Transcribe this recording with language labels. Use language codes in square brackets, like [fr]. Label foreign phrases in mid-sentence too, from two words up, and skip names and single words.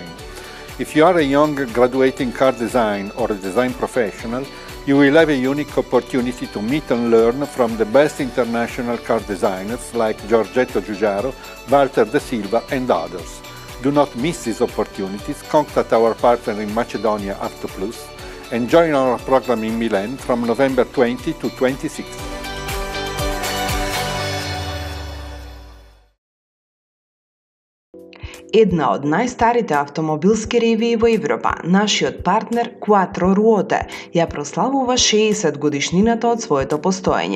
[en] If you are a young graduating car design or a design professional, you will have a unique opportunity to meet and learn from the best international car designers like Giorgetto Giugiaro, Walter De Silva and others. Do not miss these opportunities. Contact our partner in Macedonia, Avtoplus, and join our program in Milan from November 20 to 26. [mk] Една од најстарите автомобилски ревии во Европа, нашиот партнер Quattro Ruote ја прославува 60 годишнината од своето постоење.